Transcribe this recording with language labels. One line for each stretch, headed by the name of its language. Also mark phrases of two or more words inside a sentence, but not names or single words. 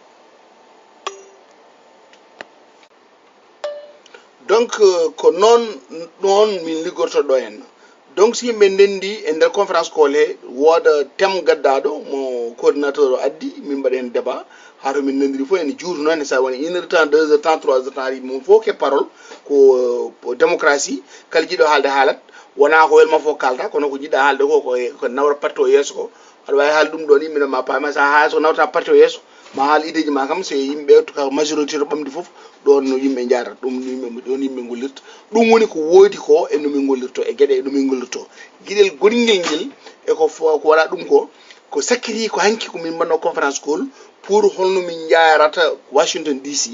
Fula: donc ko noon ɗon min liggorto ɗo henna donc si yimɓe ndendi e nder
English: conférence call
Fula: he wooda thème gaddaɗo mo coordinateur o addi min mbaɗa hen débat ha to min nandiri fof ene juutu noon sa woni
French: 1 heure temps 2 heures temps
Fula: 3 heures temps ari mum fof ke parole ko démocratie kala jiɗo haalde haalat wona ko welma fof kalta kono ko jiɗɗa haalde ko nawra parti o yeeso ko aɗa wawi haal ɗum ɗo ni minen ma paama sa haala so nawta parti o yeeso ma haal ideji ma kam so yimɓe to ka majorité to ɓamdi fof ɗon no yimɓe jarata ɗon yimɓe gollirta ɗum woni ko woodi ko e nomin gollirto e gueɗe e nomin gollirto guiɗel gonguel ngel e ko waɗa ɗum ko sakkiti ko hanki ko min mbanno
English: conférence call
Fula: pour holno min jarata Washington DC